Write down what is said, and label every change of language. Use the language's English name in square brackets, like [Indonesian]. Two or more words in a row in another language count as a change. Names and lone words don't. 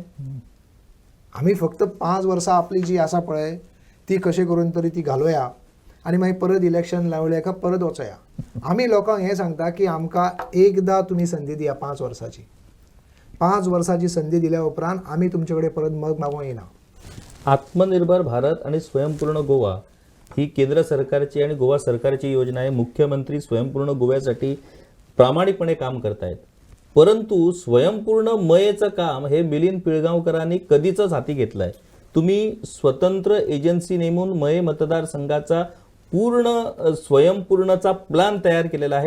[Konkani] आमी फक्त 5 वर्सां आपली जी आसा पळय ती कशें करून तरी ती घालोया आनी मागीर परत इलेक्शन लावले का परत वचोया. आमी लोकांक हें सांगता की आमकां एकदां तुमी संदी दिया 5 वर्साची. 5 वर्साची संदी दिल्या उपरांत आमी तुमचे कडेन परत मग मागूंक येना. [Marathi] आत्मनिर्भर भारत आणि स्वयंपूर्ण गोवा ही केंद्र सरकारची आणि गोवा सरकारची योजना आहे. मुख्यमंत्री स्वयंपूर्ण गोव्यासाठी प्रामाणिकपणे काम करतायत, परंतु स्वयंपूर्ण मयेचं काम हे मिलिंद पिळगावकरांनी कधीच हाती घेतलंय. तुम्ही स्वतंत्र एजन्सी नेमून मये मतदारसंघाचा पूर्ण स्वयंपूर्णचा प्लॅन तयार केलेला आहे.